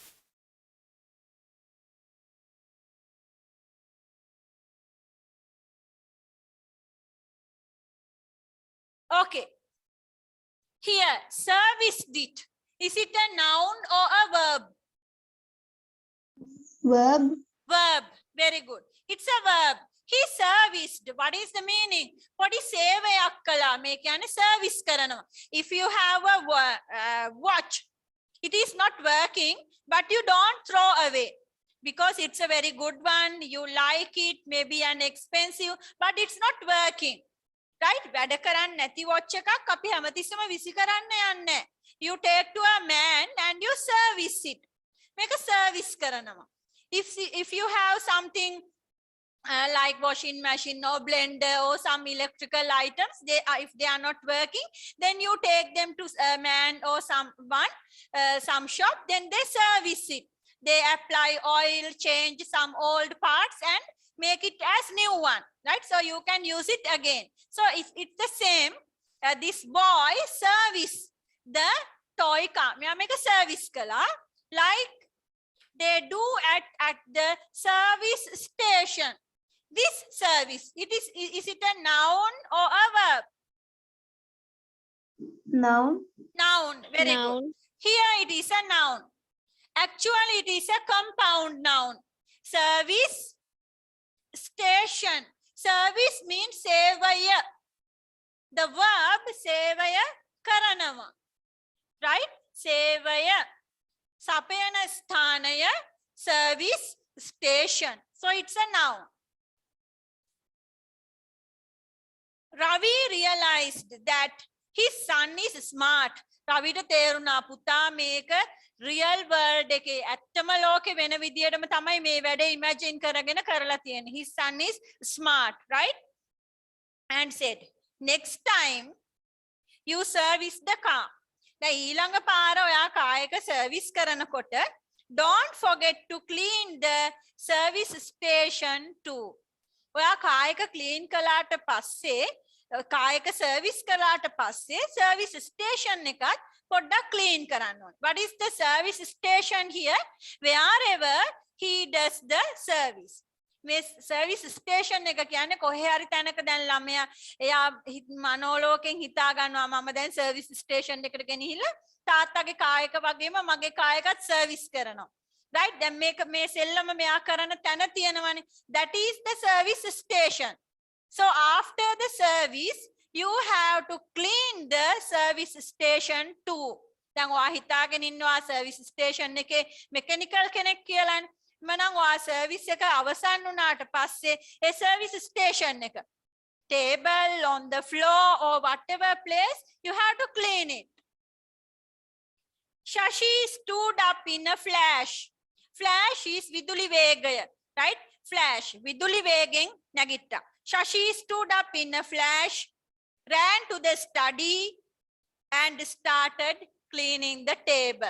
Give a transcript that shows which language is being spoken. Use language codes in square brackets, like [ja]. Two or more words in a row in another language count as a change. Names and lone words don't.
[en] Okay. Here, serviced it. Is it a noun or a verb? Verb. Verb. Very good. It's a verb. He serviced. What is the meaning? What is [si] සේවයක් කළා? මේ කියන්නේ service කරනවා. [en] If you have a watch, it is not working, but you don't throw away because it's a very good one. You like it, maybe an expensive, but it's not working. Right? [si] වැඩ කරන්නේ නැති watch එකක් අපි හැමතිස්සෙම විසි කරන්න යන්නේ. [en] You take to a man and you service it. [si] මේක service කරනවා. [en] If you have something like washing machine or blender or some electrical items, if they are not working, then you take them to a man or someone, some shop, then they service it. They apply oil, change some old parts and make it as new one, right? So you can use it again. So it's the same. This boy service the toy car. [si] මෙයා මේක service කළා [en] like they do at the service station. This service, is it a noun or a verb? Noun. Noun. Very Noun. good. Here it is a noun. Actually, it is a compound noun. Service station. Service means සේවය. The verb [si] සේවය කරනවා. Right? සේවය. සපයන ස්ථානය. [en] Service station. So it's a noun. Ravi realized that his son is smart. [si] රවිට තේරුණා පුතා මේක [en] real world [si] එකේ ඇත්තම ලෝකේ වෙන විදියටම තමයි මේ වැඩේ imagine කරගෙන කරලා තියෙන්නේ. [en] His son is smart, right? And said, next time you service the car. [si] දැන් ඊළඟ පාර ඔයා කායක සර්විස් කරනකොට [en] don't forget to clean the service station too. [si] ඔයා කායක ක්ලීන් කළාට පස්සේ කායක සර්විස් කළාට පස්සේ [en] service station [si] එකත් පොඩ්ඩක් ක්ලීන් කරන්න ඕනේ. [en] What is the service station here? Wherever he does the service. [si] මේ [en] service station [si] එක කියන්නේ කොහේ හරි තැනක දැන් ළමයා එයා මනෝලෝකෙන් හිතා ගන්නවා මම දැන් [en] service station [si] එකට ගෙනහිල්ලා තාත්තගේ කායක වගේම මගේ කායකත් සර්විස් කරනවා. right? දැන් මේ සෙල්ලම මෙයා කරන තැන තියෙනවනේ. [en] That is the service station. So after the service you have to clean the service station too. [si] දැන් ඔයා හිතාගෙන ඉන්නවා [en] service station [si] එකේ මෙකැනිකල් කෙනෙක් කියලානේ. මනම් ඔයා සර්විස් එක අවසන් වුණාට පස්සේ ඒ [en] service station [si] එක [en] table on the floor or whatever place you have to clean it. Shashi stood up in a flash. Flash is [si] විදුලි වේගය, [en] right? Flash [si] විදුලි වේගෙන් නැගිට්ටා. [en] Shashi stood up in a flash, ran to the study and started cleaning the table.